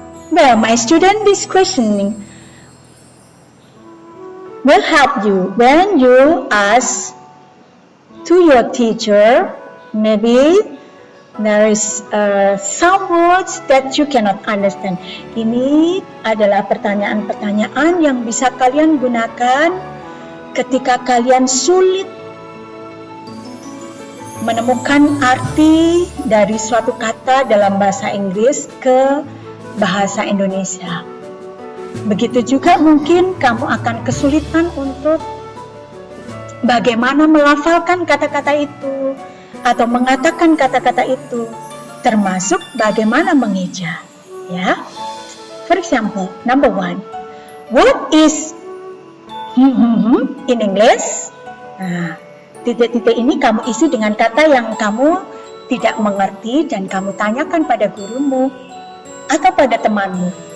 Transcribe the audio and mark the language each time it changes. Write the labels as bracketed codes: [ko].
[en] Well, my student, this questioning will help you when you ask to your teacher, maybe there is some words that you cannot understand. [id] Ini adalah pertanyaan-pertanyaan yang bisa kalian gunakan ketika kalian sulit menemukan arti dari suatu kata dalam bahasa Inggris ke bahasa Indonesia. Begitu juga mungkin kamu akan kesulitan untuk bagaimana melafalkan kata-kata itu atau mengatakan kata-kata itu, termasuk bagaimana mengeja, ya. [en] For example, number 1, what is in English? [id] Nah, titik-titik ini kamu isi dengan kata yang kamu tidak mengerti dan kamu tanyakan pada gurumu atau pada temanmu.